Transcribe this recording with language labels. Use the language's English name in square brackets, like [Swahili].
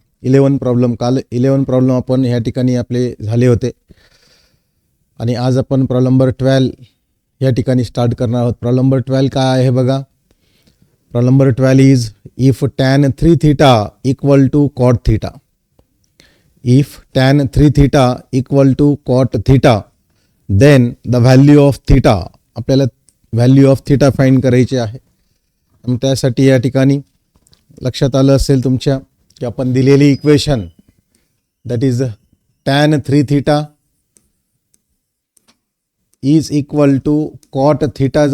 [Marathi] 11 problem आपण या ठिकाणी आपले झाले होते आणि आज आपण प्रॉब्लेम नंबर 12 या ठिकाणी स्टार्ट करणार आहोत. [English] problem number 12 [Marathi] काय आहे बघा. [English] Problem number 12 is if tan 3 theta equal to cot theta. If tan 3 theta equal to cot theta then the value of theta. [Marathi] आपल्याला [English] value of theta find [Marathi] करायची आहे. आणि त्यासाठी या ठिकाणी लक्षात आलं असेल तुमच्या की आपण दिलेली equation [English] That is tan 3 theta is equal to cot theta.